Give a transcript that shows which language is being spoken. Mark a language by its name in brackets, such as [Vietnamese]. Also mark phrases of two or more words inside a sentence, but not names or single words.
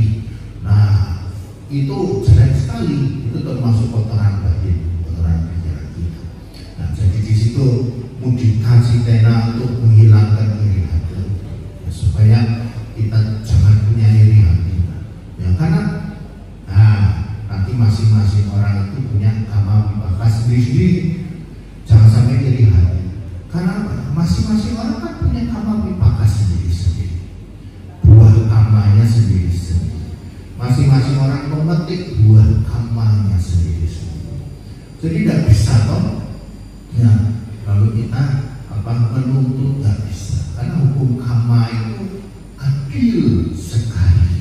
[Indonesian] Nah, itu jelek sekali, itu termasuk kotoran batin, kotoran pikiran kita. Nah, jadi di situ [Pali] mudita citena [Indonesian] untuk menghilangkan iri hati, ya, supaya kita jangan punya iri hati, ya, karena nanti masing-masing orang itu punya [Pali] kama vipaka [Indonesian] sendiri-sendiri. Jangan sampai iri hati, karena masing-masing orang kan punya [Pali] kama vipaka [Indonesian] sendiri-sendiri, buah kamanya sendiri-sendiri. Masing-masing orang memetik buah kamanya sendiri-sendiri. Jadi tidak bisa toh, ya, kalau kita menuntut, tidak bisa, karena hukum kama itu adil sekali.